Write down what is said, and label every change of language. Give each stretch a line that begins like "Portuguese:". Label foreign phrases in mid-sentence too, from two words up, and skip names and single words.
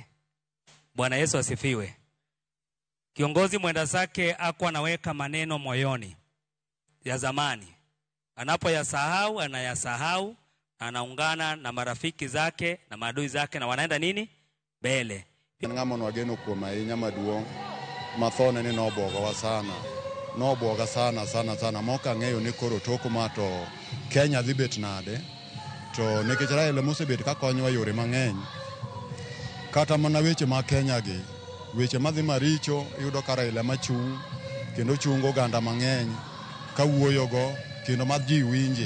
Swahili: Bwana Yesu asifiwe. Kiongozi mwenda zake hakuwa anaweka maneno moyoni ya zamani. Anapoyasahau anayasahau, anaungana na marafiki zake na maadui zake na wanaenda nini? Mbele.
Luo (Kenya and Tanzania): Ng'amono wageno kuom ahinya maduong' mathone ni noboga sana moka ng'eyo ni koro toko mato Kenya dhi bet nade. To nikech Raila mosebet ka konyowa yore mang'eny, kata mana weche ma Kenya gi weche madhi maricho yudo ka Raila machung' kendo chungo ganda mang'eny ka wuoyogo kendo ma ji winje.